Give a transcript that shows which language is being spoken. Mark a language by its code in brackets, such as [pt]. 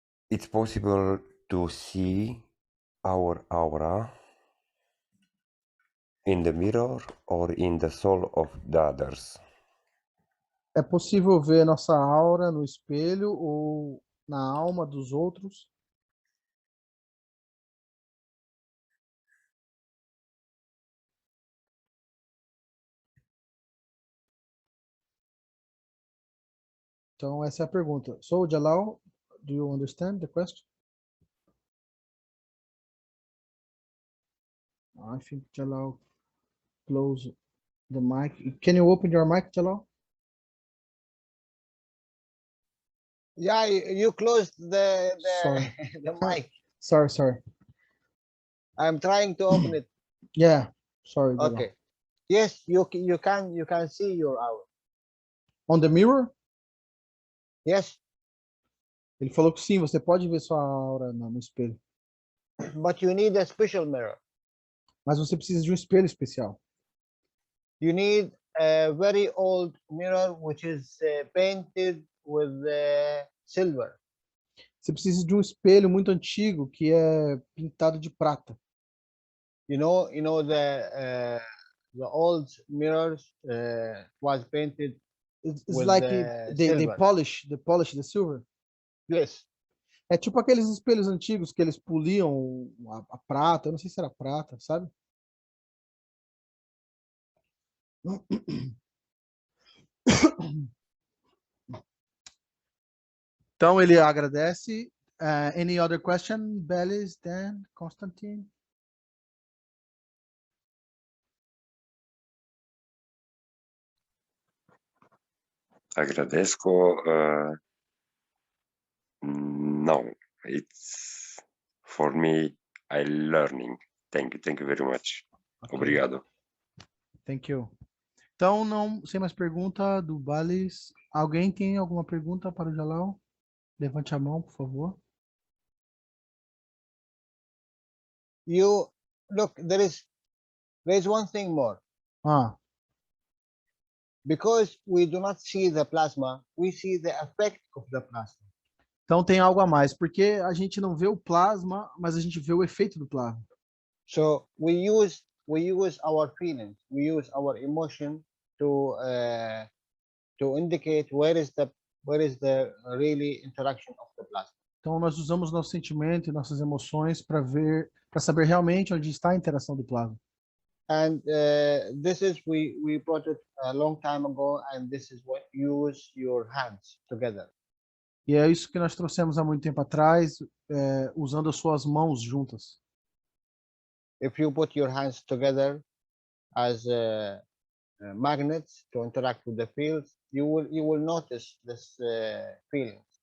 [en] it's possible to see our aura in the mirror or in the soul of the others? [pt] É possível ver nossa aura no espelho ou na alma dos outros? Então, essa é a pergunta. [en] So, Jalal, do you understand the question? I think Jalal close the mic. Can you open your mic, Jalal? Yeah, you closed Sorry. the mic. Sorry. I'm trying to open it. Yeah, sorry, Jalal. Okay. Yes, you can see your aura. On the mirror? Yes, [pt] Ele falou que sim, você pode ver sua aura no espelho. [en] but you need a special mirror. [pt] Mas você precisa de um espelho especial. [en] You need a very old mirror which is painted with silver. [pt] Você precisa de um espelho muito antigo que é pintado de prata. [en] You know the old mirrors was painted It's with like they silver. polish the silver. Yes. [pt] É tipo aqueles espelhos antigos que eles poliam a prata, eu não sei se era prata, sabe? Então ele agradece. [en] Any other question, [pt] Belis, Dan, Constantine? [es] Agradezco. [en] No, it's for me. I learning. Thank you very much. Okay. [pt] Obrigado. [en] Thank you. [pt] Então, não, sem mais pergunta do Balis. Alguém tem alguma pergunta para o Jalal? Levante a mão, por favor. [en] You look, there is one thing more. Ah, Because we do not see the plasma, we see the effect of the plasma. [pt] então tem algo a mais, porque a gente não vê o plasma, mas a gente vê o efeito do plasma. [en] So we use our feelings, we use our emotion to indicate where is the really interaction of the plasma. [pt] Então nós usamos nosso sentimento e nossas emoções para saber realmente onde está a interação do plasma. [en] And this is we brought it a long time ago, and this is what use your hands together. [pt] E é isso que nós trouxemos há muito tempo atrás, usando as suas mãos juntas. [en] If you put your hands together as magnets to interact with the fields, you will notice this feeling.